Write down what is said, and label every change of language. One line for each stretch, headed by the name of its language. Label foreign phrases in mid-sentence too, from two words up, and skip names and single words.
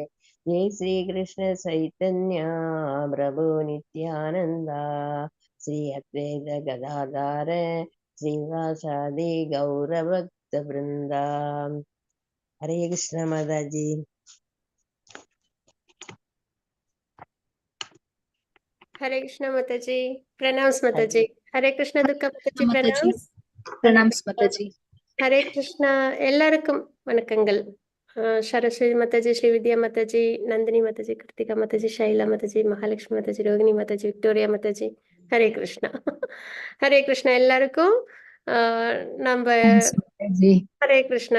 Sanskrit: Jai Sri Krishna Chaitanya Prabhu Nityananda Sri Advaita Gadadhara Srivasadi Gaura Bhakta Vrinda.
Tamil: Hare Krishna Mataji. Hare Krishna Mataji. Pranams Mataji. Hare Krishna Dukka Mataji. Mataji. Pranams. Pranams Mataji. Hare Krishna எல்லாருக்கும் வணக்கங்கள். சரஸ்வதி மாதாஜி, ஸ்ரீவித்யா மாதாஜி, நந்தினி மாதாஜி, கிருத்திகா மாதாஜி, ஷைலா மாதாஜி, மகாலட்சுமி மாதாஜி, ரோகிணி மாதாஜி, விக்டோரியா மாதாஜி. ஹரே கிருஷ்ணா. ஹரே கிருஷ்ணா எல்லாருக்கும். நம்ம ஹரே கிருஷ்ணா.